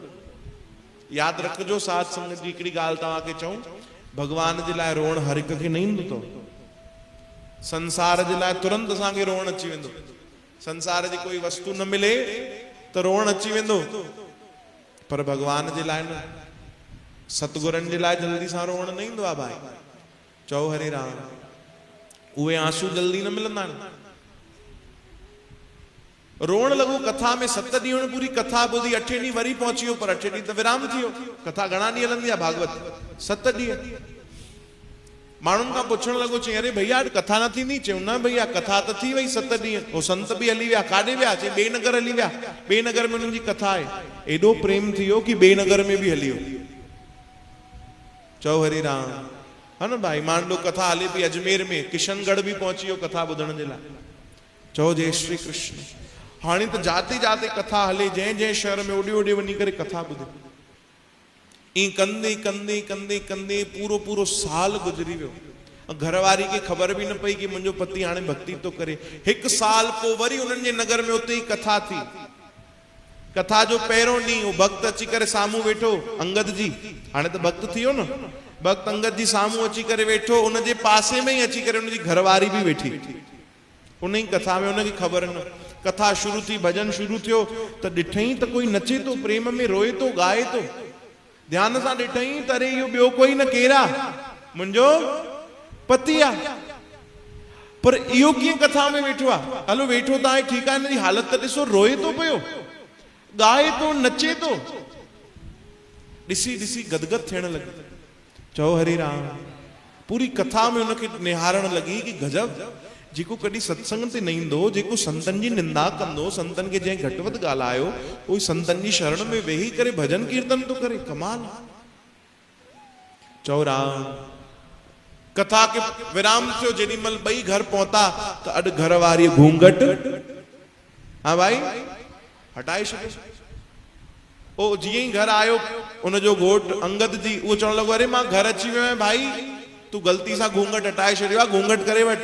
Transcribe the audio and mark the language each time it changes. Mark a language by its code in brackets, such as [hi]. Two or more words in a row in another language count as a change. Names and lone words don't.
[sd] यादि रखिजो, साध संगत जी हिकिड़ी ॻाल्हि तव्हांखे चऊं, भगवान जे लाइ रोअण हर हिक खे न ईंदो अथव। संसार जे लाइ तुरंत असांखे रोअण अची वेंदो, संसार जी कोई वस्तु न मिले त रोअण अची वेंदो, पर भगवान जे लाइ न, सतगुरनि जे लाइ जल्दी सां रोअण न ईंदो आहे भाई। चओ हरे राम। उहे आंसू जल्दी न मिलंदा आहिनि। रोअण लॻो कथा में। 7 ॾींहं पूरी कथा ॿुधी, 8 ॾींहं वरी पहुची वियो, पर 8 ॾींहं त विराम थी वियो। कथा घणा ॾींहं हलंदी आहे भागवत? 7 ॾींहं। माण्हुनि खां पुछण लॻो, चई अरे भैया कथा न थींदी? चयूं न भैया कथा त थी वई 7 ॾींहं। हो संत बि हली विया, काॾे विया? चई ॿिए नगर हली विया, ॿिए नगर में हुननि जी कथा आहे। एॾो प्रेम थी वियो कि ॿिए नगर में बि हली वियो। चओ हरि राम। [hi] है न भाई, मान लो [sd] कथा हले पई अजमेर में, किशनगढ़ भी पहुंची वियो कथा ॿुधण जे लाइ। चओ जय श्री कृष्ण। हाणे त [hi] जाते जाते [sd] कथा हले, जंहिं जंहिं शहर में ओॾे ओॾे वञी करे कथा ॿुधे। ईअं कंदे कंदे कंदे कंदे पूरो पूरो साल गुज़री वियो। घरवारी खे ख़बर बि न पई कि मुंहिंजो पति हाणे भक्ति थो करे। 1 साल पोइ वरी उन्हनि जे नगर में उते ई कथा थी। कथा जो पहिरों ॾींहुं वो भक्त अची करे साम्हूं वेठो, अंगद जी। हाणे त भक्त थी वियो न, भक्त अंगद जी साम्हूं अची करे वेठो। उनजे पासे में ही अची करे उनजी घरवारी भी वेठी। उन ई कथा में उनखे ख़बर न। कथा शुरू थी, भजन शुरू थियो त ॾिठई त कोई नचे तो, प्रेम में रोए तो, गाए तो। ध्यान सां ॾिठई त अरे इहो ॿियो कोई न केरा, मुंहिंजो पति आहे। पर इहो कीअं कथा में वेठो आहे? हलो वेठो त आहे, ठीकु आहे, हिन जी हालत त ॾिसो, रोए तो पियो, गाए तो, नचे तो। ॾिसी ॾिसी गदगद थियण लॻी। चओ हरे राम। पूरी कथा में उनखे निहारण लॻी कि गजब, जेको कॾहिं सत्संग ते न ईंदो, जेको संतन जी निंदा कंदो, संतन खे जंहिं घटि वधि ॻाल्हायो, उहो संतन जी शरण में वेही करे भजन कीर्तन तो करे। कमाल। चओ राम। कथा के विराम थियो। जेॾी महिल ॿई घर पहुता त अॼु घर वारी घूंघट, हाँ भाई, हटाए छॾियो। ओ जीअं ई घर आयो, उनजो घोट अंगद जी, उहो चवण लॻो अरे मां घर अची वियो आहियां भाई, तू ग़लती सां घूंघट हटाए छॾियो आहे, घूंघट करे वठ।